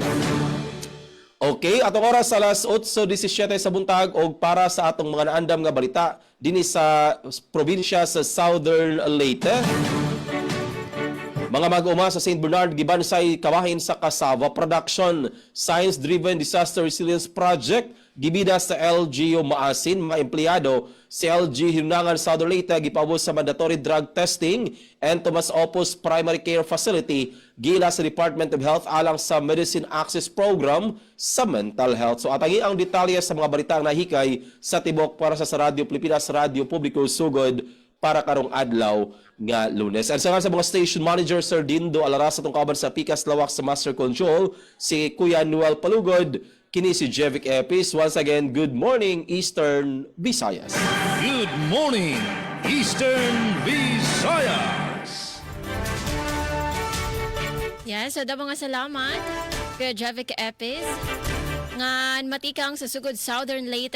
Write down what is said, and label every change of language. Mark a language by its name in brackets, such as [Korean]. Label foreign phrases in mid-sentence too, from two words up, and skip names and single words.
[Cebuano] Okay, atong oras alas 8:17 sa buntag og para sa atong mga naandam nga balita dinhi sa probinsya sa Southern Leyte. Mga mag-uma sa St. Bernard gibansay kabahin sa Cassava Production Science-Driven Disaster Resilience Project gibida sa LGU Maasin. Mga empleyado sa LG Hinunangan Southern Leyte gipaubos sa [English] mandatory drug testing [Cebuano] and Tomas Opus Primary Care Facility gila sa Department of Health alang sa Medicine Access Program sa mental health. So atangi ang detalye sa mga balitang nahikay sa tibok para sa Radio Pilipinas Radio Publico sugod para karong adlaw nga Lunes. And sa mga station manager Sir Dindo Alaras atong kauban sa Pikas Lawak sa Master Control si Kuya Noel Palugod, kini si Jevic Epis. [English] Once again, good morning Eastern Visayas. Good morning Eastern Visayas. [Waray] Yes, so mga salamat kay Jevic Epis. Ngan matikang sa sugod Southern Leyte.